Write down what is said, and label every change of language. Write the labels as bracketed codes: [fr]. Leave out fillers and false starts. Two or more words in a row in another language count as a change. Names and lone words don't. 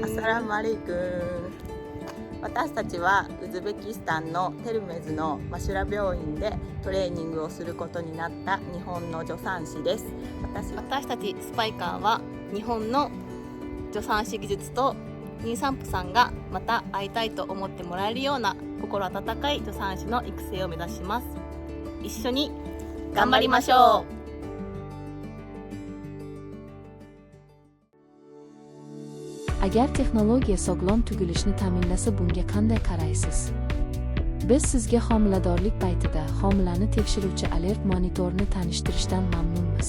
[ar] السلام عليكم. [ja] 私たちはウズベキスタンのテルメズのマシュラ病院でトレーニングをすることになった日本の助産師です。私たちスパイカーは日本の助産師技術と妊産婦さんがまた会いたいと思ってもらえるような心温かい助産師の育成を目指します。一緒に頑張りましょう。 [uz] Agar texnologiya sog'lom tug'ilishni ta'minlasa, bunga qanday qaraysiz? Biz sizga homiladorlik paytida homilani tekshiruvchi alert monitorni tanishtirishdan mamnunmiz.